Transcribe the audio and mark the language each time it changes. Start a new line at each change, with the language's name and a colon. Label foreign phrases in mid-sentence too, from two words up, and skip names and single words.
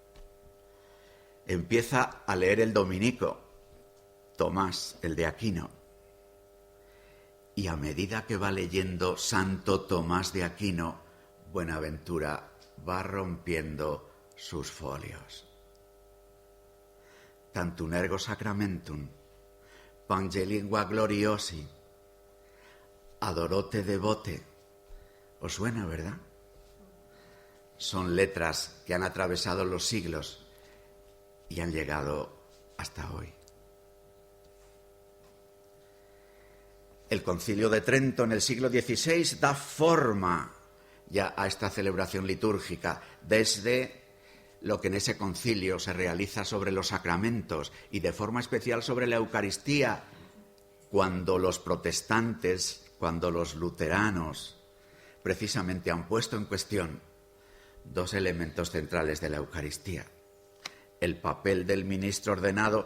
Spanish: Empieza a leer el dominico, Tomás, el de Aquino, y a medida que va leyendo Santo Tomás de Aquino, Buenaventura va rompiendo sus folios.
Latin: Tantum ergo sacramentum, Pangelingua gloriosi, Adorote devote.
Spanish: ¿Os suena, verdad? Son letras que han atravesado los siglos y han llegado hasta hoy. El Concilio de Trento en el siglo XVI da forma ya a esta celebración litúrgica, desde lo que en ese concilio se realiza sobre los sacramentos y de forma especial sobre la Eucaristía, cuando los protestantes, cuando los luteranos precisamente han puesto en cuestión dos elementos centrales de la Eucaristía: el papel del ministro ordenado.